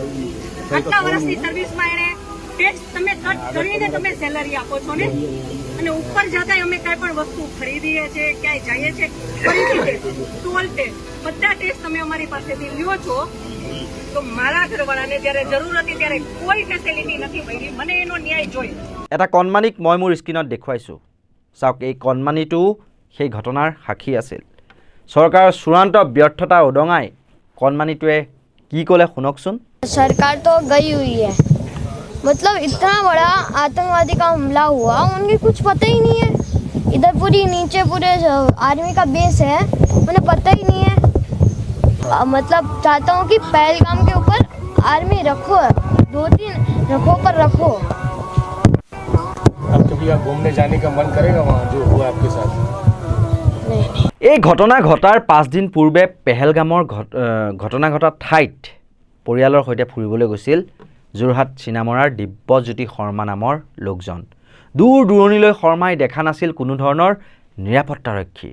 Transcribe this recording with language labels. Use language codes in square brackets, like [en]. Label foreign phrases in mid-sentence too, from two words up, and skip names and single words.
[gu] આટલા વર્ષની સર્વિસમાં એને ટેક્સ તમે કટ કરીને તમે સેલરી આપો છો ને, અને ઉપર જતા અમે કાંઈ પણ વસ્તુ ખરીદીએ છીએ, ક્યાંય જઈએ છીએ, ફરીથી ટેક્સ, [en] toll tax, [gu] બધા ટેક્સ તમે અમારી પાસેથી લ્યો છો. તો મારા ઘરવાળાને જ્યારે જરૂર હતી ત્યારે કોઈ ફેસિલિટી નથી મળી. મને એનો ન્યાય જોઈએ. [as] এটা কণমানিক মই মোৰ স্ক্ৰীনত দেখুৱাইছোঁ। চাওক, এই কণমানিটো সেই ঘটনাৰ সাক্ষী আছিল। চৰকাৰৰ চূড়ান্ত ব্যৰ্থতা উদঙাই কণমানিটোৱে কি ক'লে শুনকচোন। [hi] सरकार तो गई हुई है, मतलब इतना बड़ा आतंकवादी का हमला हुआ, उनके कुछ पता ही नहीं है। इधर पूरी नीचे पूरे आर्मी का बेस है, उन्हें पता ही नहीं है। मतलब चाहता हूँ कि पहलगाम के ऊपर आर्मी रखो, 2-3 रखो पर रखो। अब कभी आप घूमने जाने का मन करेगा वहाँ जो हुआ आपके साथ? [as] এই ঘটনা ঘটাৰ 5 দিন পূৰ্বে পেহেলগামৰ ঘটনা ঘটা ঠাইত পৰিয়ালৰ সৈতে ফুৰিবলৈ গৈছিল যোৰহাট চিনামৰাৰ দিব্যজ্যোতি শৰ্মা নামৰ লোকজন। দূৰ দূৰণিলৈ শৰ্মাই দেখা নাছিল কোনো ধৰণৰ নিৰাপত্তাৰক্ষী।